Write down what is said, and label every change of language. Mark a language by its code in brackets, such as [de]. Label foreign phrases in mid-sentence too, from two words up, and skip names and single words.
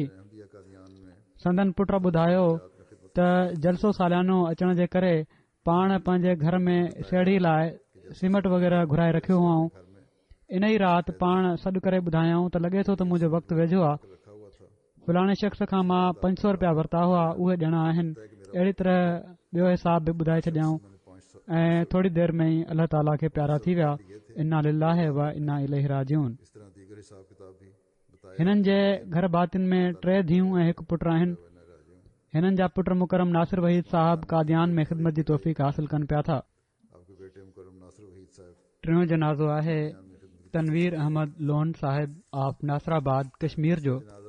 [sd] संदन पुट ॿुधायो त जलसो सालियानो अचण जे करे पाण पंहिंजे घर में सेड़ी लाइ सीमेंट वग़ैरह घुराए रखियो हुआऊं. इन ई राति पाण सॾु करे ॿुधायऊं त लॻे थो त मुंहिंजो वक़्तु वेझो आहे. फलाणे शख़्स खां मां 500 रुपया वरिता हुआ उहे ॾियणा आहिनि. अहिड़ी तरह ॿियो हिसाब बि ॿुधाए छॾियाऊं ऐं थोरी देरि में ई अल्लाह ताला खे प्यारा थी विया. [ar] إنا لله وإنا إليه راجعون. [sd] हिननि जे घर बातिन में 3 धीअरूं ऐं 1 पुटु आहिनि. हिननि जा पुट मुकरम नासिर वहीद साहब कादियान में ख़िदमत जी तौफ़ीक़ हासिल कनि पिया था. टियों जनाज़ो आहे तनवीर अहमद लोन साहिब ऑफ नासराबाद कश्मीर जो.